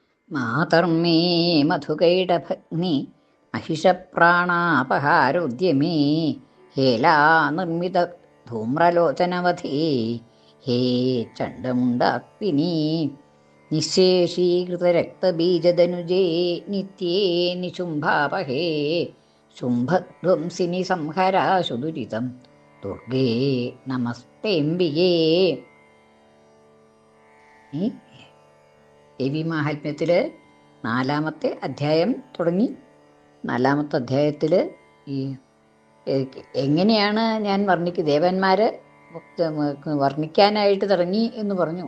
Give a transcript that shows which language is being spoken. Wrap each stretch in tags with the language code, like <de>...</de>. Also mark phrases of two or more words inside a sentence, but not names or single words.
<sa>മാതർമേ മധുകൈടഭഗ്നി महिषप्राणापहारोद्यमे हेला निर्मित धूम्रलोचनवधे हे चण्डमुण्डाक्विनी निःशेषीकृतरक्तबीजदनुजे नित्ये निशुम्भापहे शुम्भध्वंसिनि संहराशु दुरितं दुर्गे നമസ്തേംബികേ.</sa> <ml>ഈ ദേവീമാഹാത്മ്യത്തിൽ 4-ാമത്തെ അധ്യായം തുടങ്ങി. 4-ാമത്തെ അധ്യായത്തിൽ ഈ എങ്ങനെയാണ് ഞാൻ ദേവന്മാർ വർണ്ണിക്കാനായിട്ട് തുടങ്ങി എന്ന് പറഞ്ഞു.</ml>